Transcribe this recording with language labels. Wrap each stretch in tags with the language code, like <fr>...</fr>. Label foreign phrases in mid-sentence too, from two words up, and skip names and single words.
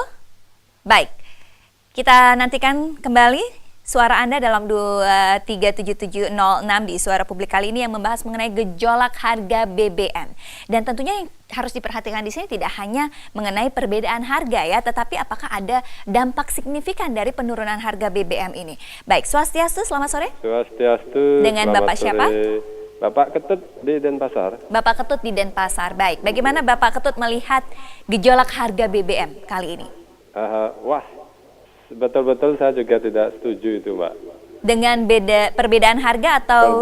<id>Baik, kita nantikan kembali suara Anda dalam 237706 di Suara Publik kali ini yang membahas mengenai gejolak harga BBM. Dan tentunya yang harus diperhatikan di sini tidak hanya mengenai perbedaan harga ya, tetapi apakah ada dampak signifikan dari penurunan harga BBM ini. Baik, Swastiastu, selamat sore. Swastiastu. Dengan selamat Bapak sore. siapa? Bapak Ketut di Denpasar. Bapak Ketut di Denpasar. Baik, bagaimana Bapak Ketut melihat gejolak harga BBM kali ini? Wah, betul-betul saya juga tidak setuju itu, Mbak. Dengan perbedaan harga atau?</id>